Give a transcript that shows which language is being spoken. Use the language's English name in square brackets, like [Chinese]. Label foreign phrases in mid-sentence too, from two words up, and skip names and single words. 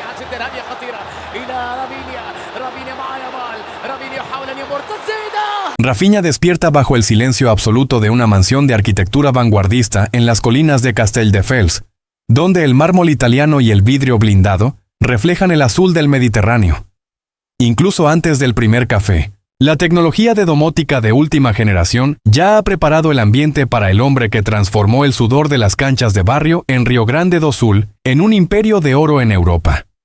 [Arabic] جدا. هذه خطيرة إلى رافينيا مع يامال. رافينيا يحاول أن يمر تسديدة. [Spanish] Rafinha despierta bajo el silencio absoluto de una mansión de arquitectura vanguardista en las colinas de Castelldefels, donde el mármol italiano y el vidrio blindado reflejan el azul del Mediterráneo. Incluso antes del primer café, la tecnología de domótica de última generación ya ha preparado el ambiente para el hombre que transformó el sudor de las canchas de barrio en Rio Grande do Sul en un imperio de oro en Europa.